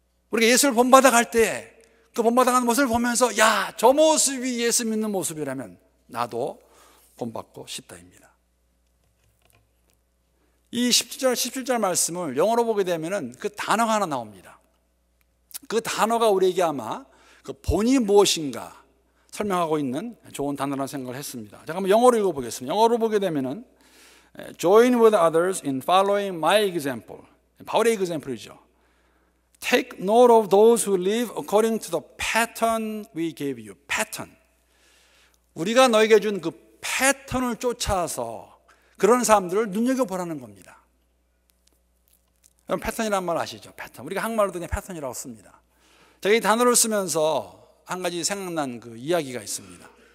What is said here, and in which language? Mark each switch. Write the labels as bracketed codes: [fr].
[ko] 우리가 예수를 본받아갈 때 그 본받아가는 모습을 보면서 야, 저 모습이 예수 믿는 모습이라면 나도 본받고 싶다입니다. 이 17절 말씀을 영어로 보게 되면 그 단어가 하나 나옵니다. 그 단어가 우리에게 아마 그 본이 무엇인가 설명하고 있는 좋은 단어라는 생각을 했습니다. 제가 한번 영어로 읽어보겠습니다. 영어로 보게 되면은 [en] Join with others in following my example. [ko] 바울의 example이죠. [en] Take note of those who live according to the pattern we gave you. pattern. [ko] 우리가 너에게 준 그 패턴을 쫓아서 그런 사람들을 눈여겨보라는 겁니다. 패턴이라는 말 아시죠? 패턴. 우리가 한국말로 그냥 패턴이라고 씁니다. 제가 이 단어를 쓰면서 한 가지 생각난 그 이야기가 있습니다.